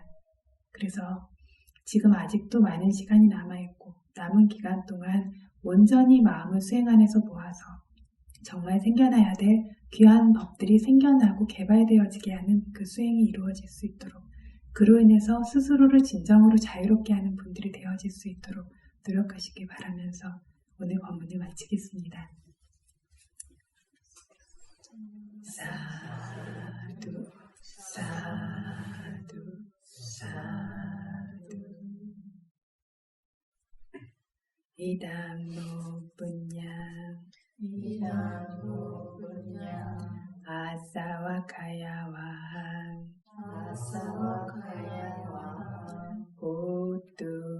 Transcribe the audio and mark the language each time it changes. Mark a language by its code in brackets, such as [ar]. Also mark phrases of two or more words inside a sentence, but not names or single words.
[ko] 그래서 지금 아직도 많은 시간이 남아있고, 남은 기간 동안 온전히 마음을 수행 안에서 모아서 정말 생겨나야 될 귀한 법들이 생겨나고 개발되어지게 하는 그 수행이 이루어질 수 있도록, 그로 인해서 스스로를 진정으로 자유롭게 하는 분들이 되어질 수 있도록 노력하시기 바라면서 오늘 법문을 마치겠습니다. [pi] 사두, 사두, 사두. Idamno punyam asavakaya vaham hotu